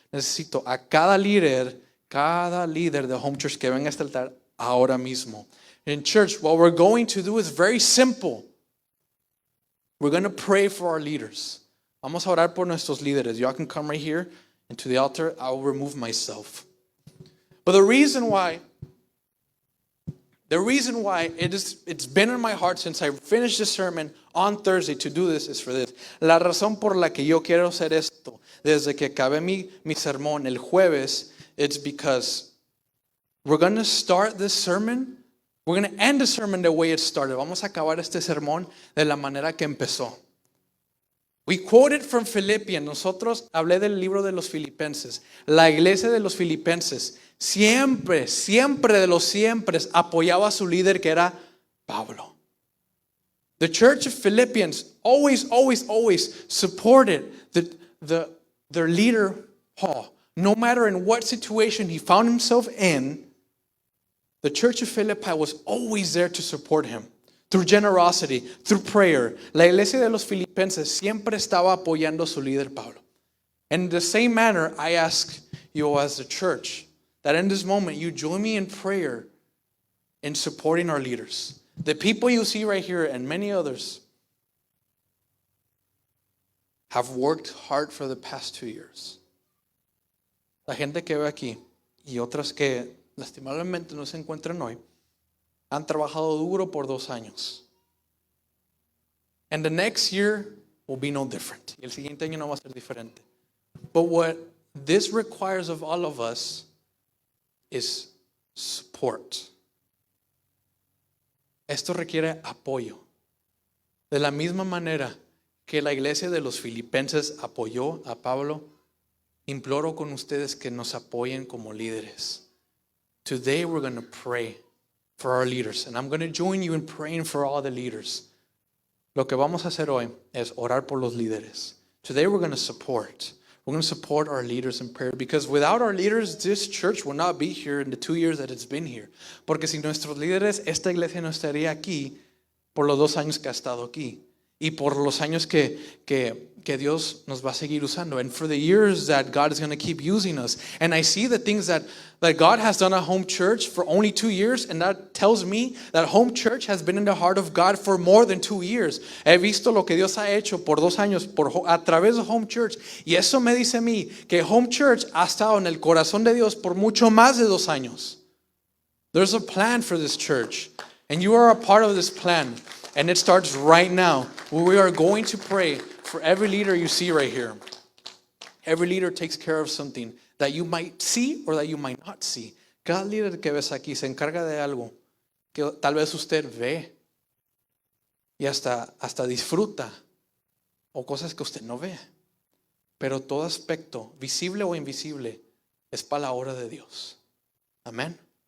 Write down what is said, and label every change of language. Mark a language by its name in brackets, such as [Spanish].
[Spanish] Necesito a cada líder de Home Church que venga a este altar ahora mismo. [English] In church, what we're going to do is very simple. We're going to pray for our leaders. [Spanish] Vamos a orar por nuestros líderes. [English] Y'all can come right here and to the altar. I'll remove myself. But the reason why it's been in my heart since I finished the sermon on Thursday to do this is for this. [Spanish] La razón por la que yo quiero hacer esto desde que acabé mi sermón el jueves, [English] it's because we're going to start this sermon. We're going to end the sermon the way it started. [Spanish] Vamos a acabar este sermón de la manera que empezó. [English] We quoted from Philippians. [Spanish] Nosotros hablé del libro de los Filipenses. La iglesia de los Filipenses siempre de los siempre apoyaba a su líder que era Pablo. [English] The church of Philippians always supported their leader Paul. No matter in what situation he found himself in, the church of Philippi was always there to support him. Through generosity, through prayer. [Spanish] La iglesia de los Filipenses siempre estaba apoyando a su líder Pablo. [English] And in the same manner, I ask you as a church that in this moment you join me in prayer in supporting our leaders. The people you see right here and many others have worked hard for the past 2 years. [Spanish] La gente que ve aquí y otras que lastimablemente no se encuentran hoy han trabajado duro por 2 años. [English] And the next year will be no different. [Spanish] Y el siguiente año no va a ser diferente. [English] But what this requires of all of us is support. [Spanish] Esto requiere apoyo. De la misma manera que la iglesia de los Filipenses apoyó a Pablo, imploro con ustedes que nos apoyen como líderes. [English] Today we're going to pray for our leaders. And I'm going to join you in praying for all the leaders. [Spanish] Lo que vamos a hacer hoy es orar por los líderes. [English] Today we're going to support. We're going to support our leaders in prayer. Because without our leaders, this church will not be here in the 2 years that it's been here. [Spanish] Porque sin nuestros líderes, esta iglesia no estaría aquí por los 2 años que ha estado aquí. Y por los años que Dios nos va a seguir usando. [English] And for the years that God is going to keep using us. And I see the things that God has done at Home Church for only 2 years. And that tells me that Home Church has been in the heart of God for more than 2 years. [Spanish] He visto lo que Dios ha hecho por 2 años a través de Home Church. Y eso me dice a mí que Home Church ha estado en el corazón de Dios por mucho más de 2 años. [English] There's a plan for this church. And you are a part of this plan. And it starts right now. We are going to pray for every leader you see right here. Every leader takes care of something that you might see or that you might not see. [Spanish] Cada líder que ves aquí se encarga de algo que tal vez usted ve y hasta disfruta o cosas que usted no ve. Pero todo aspecto, visible o invisible, es para la obra de Dios. Amén.